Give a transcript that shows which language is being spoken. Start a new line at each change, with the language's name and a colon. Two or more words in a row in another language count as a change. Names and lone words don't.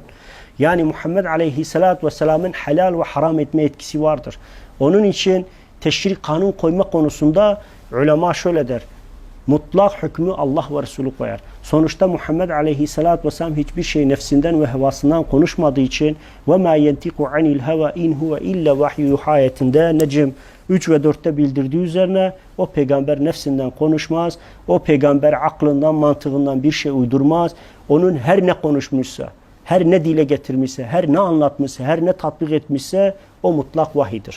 Turkish: Yani Muhammed Aleyhisselatü Vesselam'ın helal ve haram etme etkisi vardır. Onun için teşri kanun koyma konusunda ulema şöyle der. Mutlak hükmü Allah ve Resulü koyar. Sonuçta Muhammed Aleyhisselatü Vesselam hiçbir şey nefsinden ve hevasından konuşmadığı için
Arabic: وَمَا يَنْتِقُ عَنِ الْهَوَا اِنْ هُوَ اِلَّا وَحْيُ
Turkish: ayetinde Necm 3 ve 4'te bildirdiği üzerine o peygamber nefsinden konuşmaz. O peygamber aklından, mantığından bir şey uydurmaz. Onun her ne konuşmuşsa, her ne dile getirmişse, her ne anlatmışsa, her ne tatbik etmişse o mutlak vahidir.